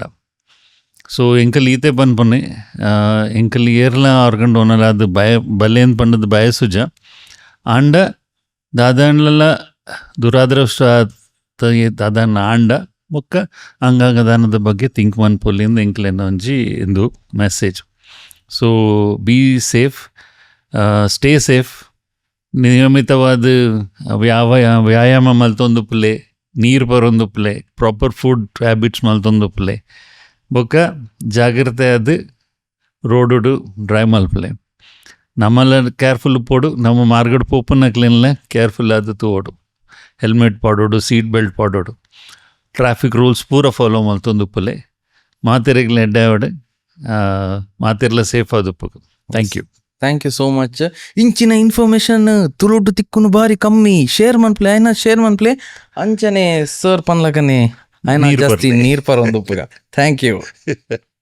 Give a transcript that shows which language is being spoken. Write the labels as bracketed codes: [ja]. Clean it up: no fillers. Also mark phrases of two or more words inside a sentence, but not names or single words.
[tcy] ಸೊ ಎಂಕಲ್ ಈತೆ ಪನ್ಪೊನ್ನೆ ಎಂಕಲ್ ಏರ್ಲ [en] organ donor [tcy] ಅದು ಬಲ್ಲೇನ್ ಪಂಡದು ಬಯಸುಜ ಆಂಡ ದಾದಾನ್ಲ ದುರಾದೃಷ್ಟ ದಾದಾನ ಆಂಡ ಬೊಕ್ಕ ಅಂಗಾಂಗ ದಾನದ ಬಗ್ಗೆ ಥಿಂಕ್ ಮನ್ಪೊಲ್ಲಿಂದ ಎಂಕ್ಲೆನ ಒಂಜಿ ಇಂದು ಮೆಸೇಜ್. [en] so be safe, stay safe, [tcy] ನಿಯಮಿತವಾದ ವ್ಯಾಯಾಮ ಮಲ್ತೊಂದುಪ್ಪಲೆ, ನೀರು ಬರೊಂದುಪ್ಪಲೆ, ಪ್ರಾಪರ್ [en] food habits [tcy] ಮಲ್ತೊಂದುಪ್ಪಲೆ ಬೊಕ್ಕ ಜಾಗ್ರತೆ ಅದು ರೋಡುಡು ಡ್ರೈವ್ ಮಲ್ಪಲೆ ನಮ್ಮಲ್ಲ ಕೇರ್ಫುಲ್ ಪೋಡು ನಮ್ಮ ಮಾರ್ಗಡ್ ಪೋಪನಕ್ಲೆಲ್ಲ ಕೇರ್ಫುಲ್ ಅದು ತೋಡು ಹೆಲ್ಮೆಟ್ ಪಾಡೋಡು [en] seat belt [tcy] ಪಾಡೋಡು [en] traffic rules [tcy] ಪೂರ ಫಾಲೋ ಮಲ್ತೊಂದುಪ್ಪಲೆ ಮಾತೆರೆಗ್ಲ ಎಡ್ಡಾವಡೆ ಮಾತೆರ್ಲ ಸೇಫ್ ಆದುಪ್ಪು. [en] thank you so much. [tcy] ಇಂಚಿನ ಇನ್ಫಾರ್ಮೇಶನ್ ತುಳುಡು ತಿಕ್ಕುನು ಬಾರಿ ಕಮ್ಮಿ ಶೇರ್ ಮನ್ಪ್ಲೆ ಆಯ್ನ ಶೇರ್ ಮನ್ಪ್ಲೆ ಅಂಚನೆ ಸರ್ ಪನ್ಲಕನೆ ಆಯ್ನ ಜಾಸ್ತಿ ನೀರ್ ಪರೊಂದು ಉಪ್ಪುಗ. [en] thank you.